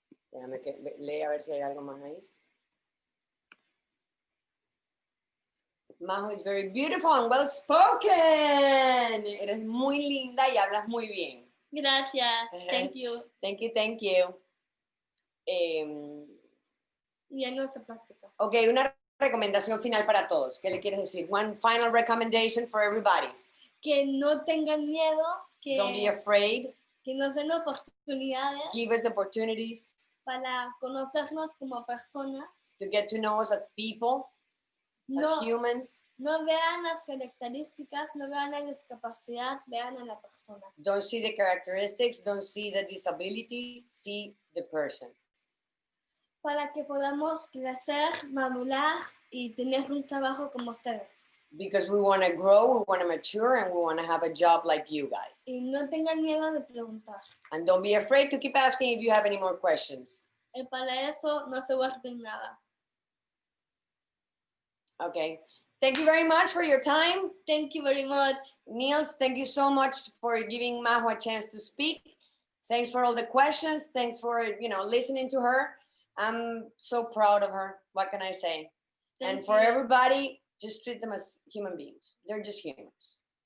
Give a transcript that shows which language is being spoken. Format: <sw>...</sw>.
<es>Déjame que lea a ver si hay algo más ahí.</es> <en>Majo is very beautiful and well spoken.</en> <es>Eres muy linda y hablas muy bien. Gracias.</es> <en>Thank you. Thank you.</en> <es>Y en nuestra práctica. Ok, una recomendación final para todos. ¿Qué le quieres decir?</es> <en>One final recommendation for everybody.</en> <es>Que no tengan miedo. Que</es> <en>Don't be afraid.</en> <es>que nos den oportunidades</es> <en>give us opportunities</en> <es>para conocernos como personas.</es> <en>to get to know us as people, as</en> <es>No,</es> <en>humans.</en> <es>no vean las características, no vean la discapacidad, vean a la persona.</es> <en>Don't see the characteristics, don't see the disability, see the person.</en> <es>Para que podamos crecer, madurar y tener un trabajo como ustedes.</es> <en>Because we want to grow, we want to mature, and we want to have a job like you guys.</en> <es>Y no tengan miedo de preguntar.</es> <en>And don't be afraid to keep asking if you have any more questions.</en> <es>Para eso no se guarden nada.</es> <en>Okay. Thank you very much for your time. Thank you very much. Niels, thank you so much for giving Majo a chance to speak. Thanks for all the questions. Thanks for, listening to her. I'm so proud of her. What can I say? And for everybody, just treat them as human beings. They're just humans.</en>